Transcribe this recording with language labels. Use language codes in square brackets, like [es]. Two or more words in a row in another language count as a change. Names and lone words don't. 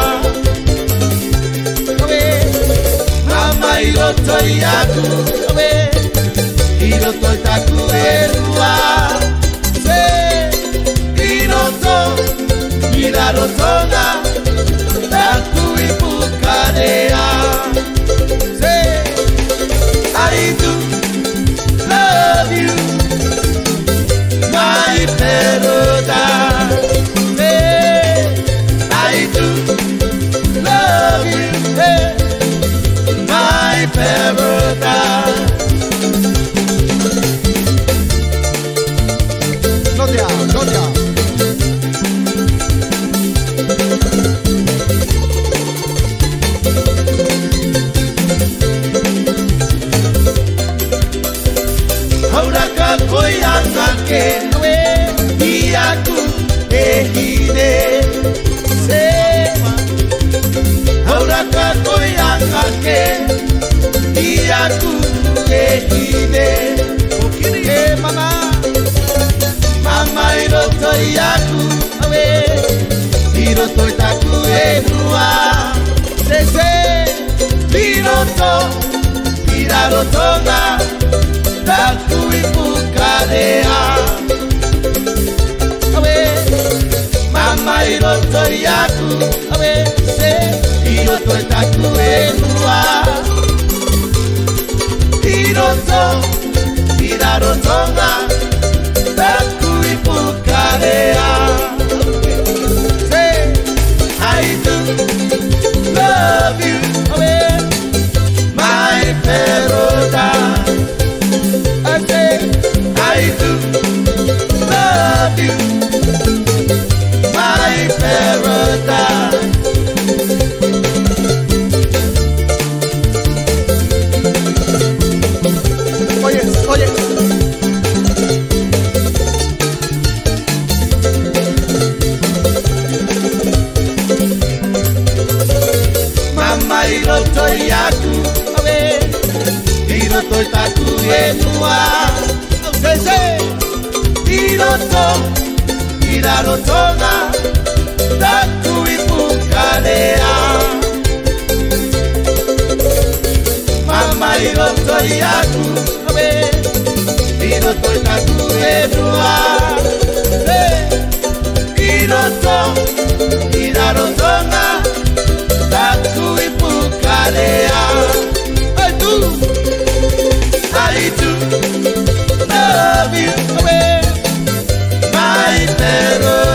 [rar] Mama iroto yaku Iroto takuenua se Piloto irarotonga takuipukarea [en] I do love you, my paradise. I do love you, my paradise. [es] No te hagas, no te hagas. [rar] Koyangake Iyaku ehine se Auraka koyangake Iyaku ehine mama Mama iroto iyaku Iroto itaku enua se Iroto irarotonga takuipukarea Mama iroto yaku se Iroto takuenua Iroto irarotonga takuipukarea [en] Say I do love you my paradise I do love you, my paradise. [es] Oye, oye. [rar] Mama iroto yaku, iroto takuenua. Iroto irarotonga takuipukarea Mama iroto yaku Iroto takuenua Iroto irarotonga takuipukarea [en] I do love you, my paradise.